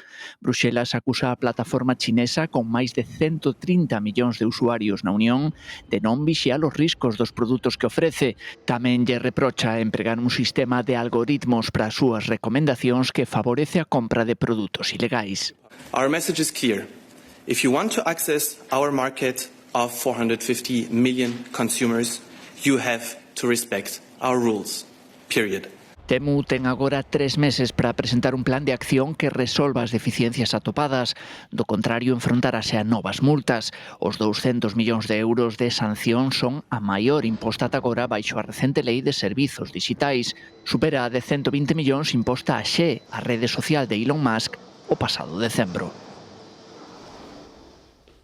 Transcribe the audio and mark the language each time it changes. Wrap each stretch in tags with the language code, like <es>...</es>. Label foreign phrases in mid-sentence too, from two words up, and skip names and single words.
<gl>Bruxelas acusa a plataforma chinesa con máis de 130 millóns de usuarios na Unión de non vixiar os riscos dos produtos que ofrece. Tamén lle reprocha empregar un sistema de algoritmos para as súas recomendacións que favorece a compra de produtos ilegais.</gl> <en>Our message is clear. If you want to access our market of 450 million consumers, you have to respect our rules. Period.</en> <gl>Temu ten agora 3 meses para presentar un plan de acción que resolva as deficiencias atopadas. Do contrario, enfrontarase a novas multas. Os 200 millóns de euros de sanción son a maior imposta ata agora baixo a recente lei de servizos digitais. Supera a de 120 millóns imposta a Xe, a rede social de Elon Musk, o pasado decembro.</gl>